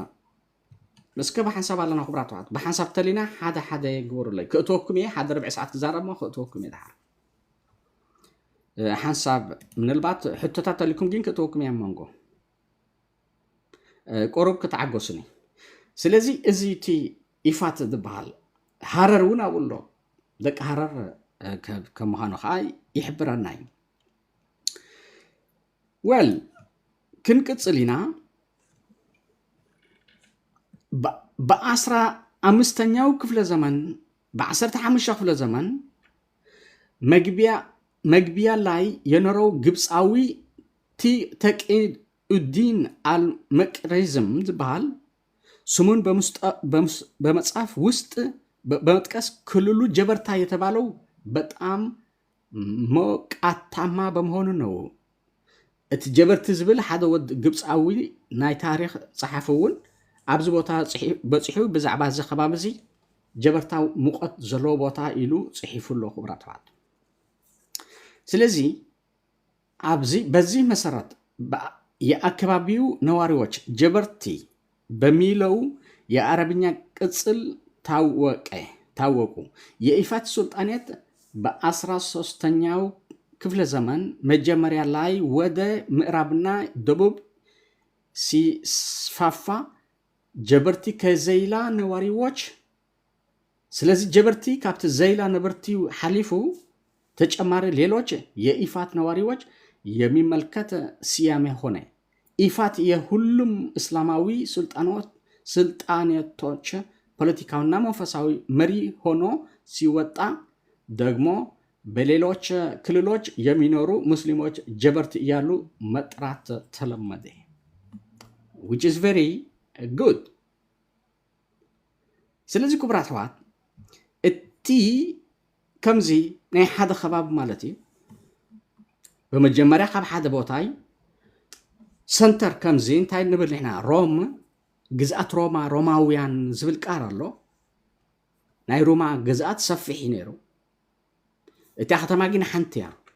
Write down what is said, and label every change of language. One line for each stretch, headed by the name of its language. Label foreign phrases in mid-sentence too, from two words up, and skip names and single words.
Tigrinya: ኣለና ክብራትዋት ብሓንሳብ ተሊና ሓደ ግበሩለይ ክእትወኩም እየ ሓደ ርብዒ ሰዓት ክዛረብ ሞ ክእትወኩም እየ ድሓር ሓንሳብ ምናልባት ሕቶታት ተሊኩም ግን ክእትወኩም እየ መንጎ ቆረብ ክትዓገሱኒ ስለዚ እዚ እቲ ኢፋት ዝበሃል ሃረር እውን ኣብኡ ኣሎ ደቂ ሃረር ከም ምዃኑ ከዓ ይሕብረና እዩ ወል ክንቅፅል ኢና
Amharic: በ15ኛው ክፍለ ዘመን በ15 ክፍለ ዘመን መግቢያ ላይ የኖረው ግብፃዊ ተቂኡዲን አልመቅሪዝም ዝበሃል ስሙን በመጽሐፍ ውስጥ በመጥቀስ ክልሉ ጀበርታ የተባለው በጣም ሞቃታማ በመሆኑ ነው
Tigrinya: እቲ ጀበርቲ ዝብል ሓደ ወድ ግብፃዊ ናይ ታሪክ ጸሓፊ እውን ኣብዚ ቦታ በፂሑ ብዛዕባ እዚ ከባቢ እዚ ጀበርታ ሙቀት ዘለዎ ቦታ ኢሉ ጽሒፉሎ ክብራትዋት ስለዚ ኣብዚ
Amharic: በዚህ መሰረት የአካባቢው ነዋሪዎች ጀበርቲ በሚለው የአረብኛ ቅጽል ታወቁ የኢፋት ሱልጣኔት በ13ኛው ክፍለ ዘመን መጀመሪያ ላይ ወደ ምዕራብና ደቡብ ሲስፋፋ ጀበርቲ ከዘይላ ነዋሪዎች ስለዚህ ጀበርቲ
Tigrinya: ካብቲ ዘይላ ነበርቲ ሓሊፉ
Amharic: ተጨማሪ ሌሎች የኢፋት ነዋሪዎች የሚመልከት ስያሜ ሆነ ኢፋት የሁሉም እስላማዊ ስልጣኔቶች ፖለቲካውና መንፈሳዊ መሪ ሆኖ ሲወጣ ደግሞ በሌሎች ክልሎች የሚኖሩ ሙስሊሞች ጀበርት እያሉ መጥራት ተለመደ
English: which is very good
Tigrinya: ስለዚህ ክብራትዋት እቲ ከምዚ ናይ ሓደ ከባቢ ማለት እዩ በመጀመሪያ ካብ ሓደ ቦታይ ሰንተር ከምዚ እንታይ ንብል ንሕና ሮም ግዝኣት ሮማውያን ዝብል ቃር ኣሎ ናይ ሮማ ግዝኣት ሰፊሕ ነይሩ እቲ ከተማ ግን ሓንቲ እያ